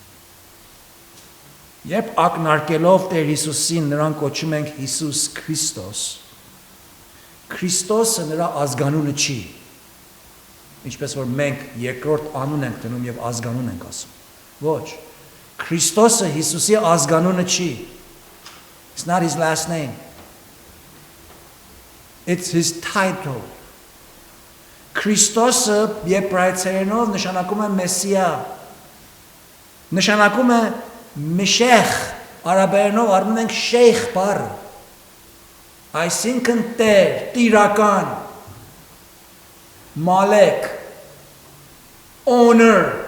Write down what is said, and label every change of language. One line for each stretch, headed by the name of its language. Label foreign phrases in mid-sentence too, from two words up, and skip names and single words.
Armenian: Երբ ակնարկելով Տեր Հիսուսին նրան կոչում ենք Հիսուս Քրիստոս, Քրիստոսը նրա ազգանունը չի, ինչպես որ մենք երկրորդ անուն ենք դնում եւ ազգանուն ենք ասում։ Ոչ, Քրիստոսը Հիսուսի ազգանունը չի։
English: It's not his last name. It's his title.
Armenian: Քրիստոսը եբրայեցերենով նշանակում է Մեսիա։ Նշանակում է Միշեխ, արաբերենով առնում ենք շեյխ բառը։ Այսինքն տեր, տիրական, մալեք, owner։